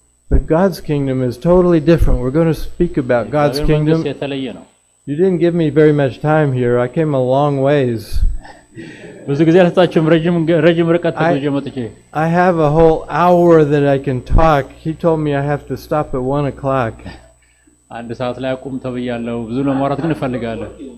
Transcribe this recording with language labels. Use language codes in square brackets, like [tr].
[en] But God's kingdom is totally different. We're going to speak about God's kingdom. [am] የተለየ ነው። [en] You didn't give me very much time here. I came a long ways. [am] ብዙ ጊዜ አልሰጣችሁም። ረጅም ርቀት ተጉዤ መጥቼ [en] I have a whole hour that I can talk. He told me I have to stop at 1 o'clock. [am] አንድ ሰዓት ላይ አቁም ተብያለሁ። ብዙ ለማውራት ግን እፈልጋለሁ።